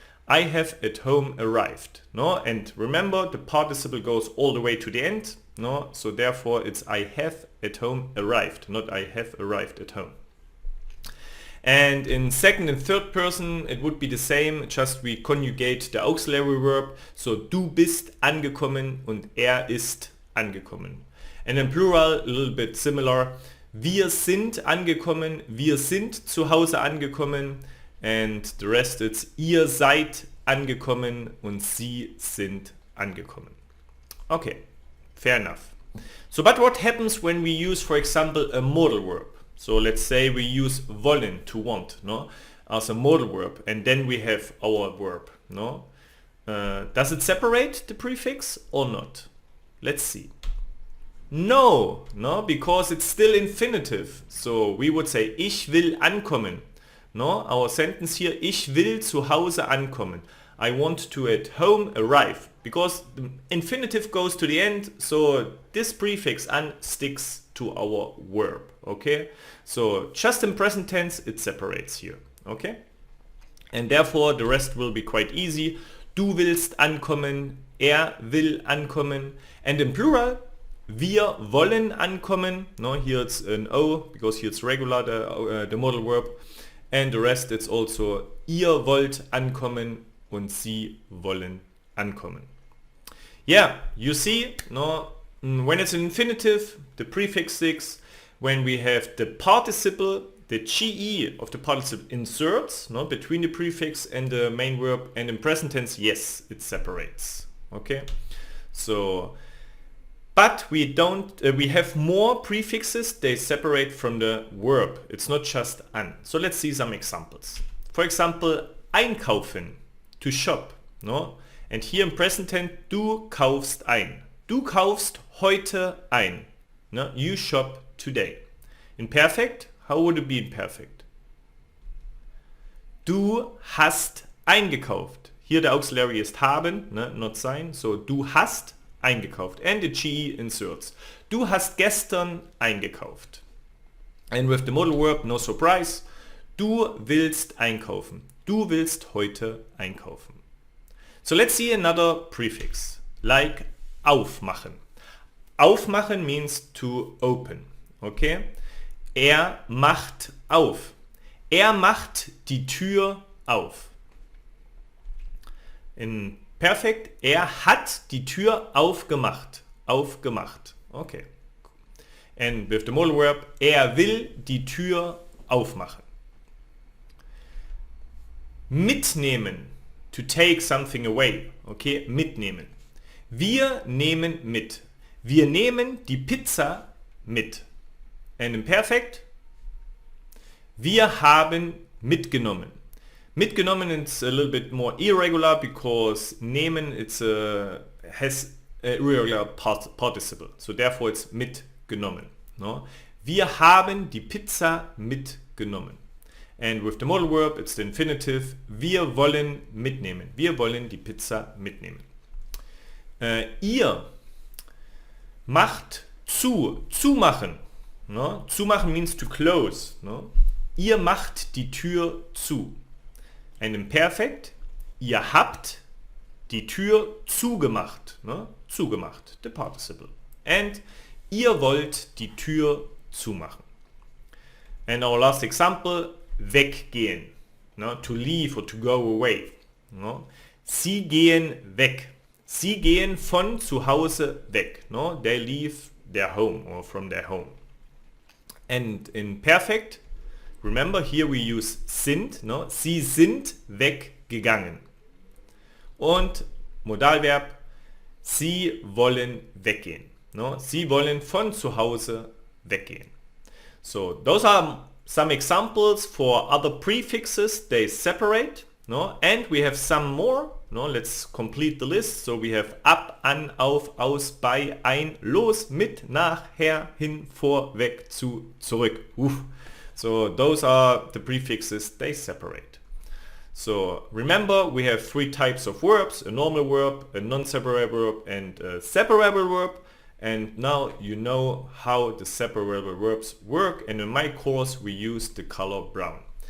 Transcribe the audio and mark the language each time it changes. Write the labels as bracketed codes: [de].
[en] I have at home arrived. No? And remember, the participle goes all the way to the end. No? So therefore it's I have at home arrived, not I have arrived at home. And in second and third person it would be the same, just we conjugate the auxiliary verb. [de] So du bist angekommen und ist angekommen. [en] And in plural a little bit similar. [de] Wir sind angekommen, wir sind zu Hause angekommen. [en] And the rest it's [de] ihr seid angekommen und sie sind angekommen. [en] Okay, fair enough. So but what happens when we use, for example, a modal verb? So let's say we use wollen, to want, no, as a modal verb, and then we have our verb, no. Does it separate the prefix or not? Let's see. No, because it's still infinitive. So we would say [de] ich will ankommen. [en] No, our sentence here, [de] ich will zu Hause ankommen. [en] I want to at home arrive. Because the infinitive goes to the end, so this prefix an sticks to our verb. Okay? So just in present tense it separates here. Okay? And therefore the rest will be quite easy. [de] Du willst ankommen, will ankommen. [en] And in plural, [de] wir wollen ankommen. [en] No, here it's an O, because here it's regular, the modal verb. And the rest it's also [de] ihr wollt ankommen und sie wollen ankommen. [en] Yeah, you see, no, when it's an infinitive, the prefix sticks. When we have the participle, the GE of the participle inserts, no, between the prefix and the main verb, and in present tense, yes, it separates. Okay, so, but we don't, we have more prefixes, they separate from the verb. It's not just an. So let's see some examples. For example, einkaufen, to shop, no? And here in present tense, [de] du kaufst ein. Du kaufst heute ein. No? [en] You shop today. In perfect, how would it be in perfect? [de] Du hast eingekauft. [en] Here the auxiliary is haben, not sein. So [de] du hast eingekauft. [en] And the GE inserts. [de] Du hast gestern eingekauft. [en] And with the modal verb, no surprise. [de] Du willst einkaufen. Du willst heute einkaufen. [en] So let's see another prefix, like aufmachen. Aufmachen means to open. [de] Okay? Macht auf. Macht die Tür auf. In Perfekt, hat die Tür aufgemacht. [en] Aufgemacht. Okay. And with the modal verb, [de] will die Tür aufmachen. [en] Mitnehmen. To take something away. Okay, mitnehmen. [de] Wir nehmen mit. Wir nehmen die Pizza mit. [en] And in perfect, [de] wir haben mitgenommen. [en] Mitgenommen is a little bit more irregular because nehmen has a irregular participle. So therefore it's mitgenommen. No? [de] Wir haben die Pizza mitgenommen. [en] And with the modal verb, it's the infinitive. [de] Wir wollen mitnehmen. Wir wollen die Pizza mitnehmen. Ihr macht zu. Zumachen. No? [en] Zumachen means to close. [de] No? Ihr macht die Tür zu. [en] And in perfect, [de] ihr habt die Tür zugemacht. No? Zugemacht, [en] the participle. [de] And ihr wollt die Tür zumachen. [en] And our last example, weggehen, no? To leave or to go away. No? [de] Sie gehen weg. Sie gehen von zu Hause weg. [en] No? They leave their home or from their home. And in perfect, remember here we use sind. No? [de] Sie sind weggegangen. Und Modalverb, sie wollen weggehen. No? Sie wollen von zu Hause weggehen. [en] So those are some examples for other prefixes, they separate, no? And we have some more, no? Let's complete the list. So we have ab, an, auf, aus, bei, ein, los, mit, nach, her, hin, vor, weg, zu, zurück. Oof. So those are the prefixes, they separate. So remember, we have three types of verbs, a normal verb, a non-separable verb, and a separable verb. And now you know how the separable verbs work, and in my course we use the color brown.